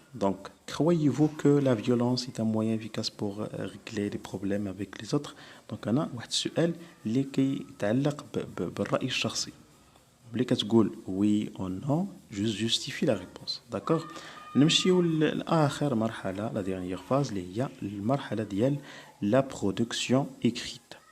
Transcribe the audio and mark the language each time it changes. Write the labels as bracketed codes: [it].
[fr] Donc, croyez-vous que la violence est un moyen efficace pour régler les problèmes avec les autres? [ar] Donc, أنا واحد السؤال اللي كيتعلق بالرأي الشخصي. ملي كتقول [fr] oui ou non, juste justifie la réponse. D'accord? [ar] نمشيو لآخر مرحلة، [fr] la dernière phase [ar] اللي هي المرحلة ديال [fr] la production écrite.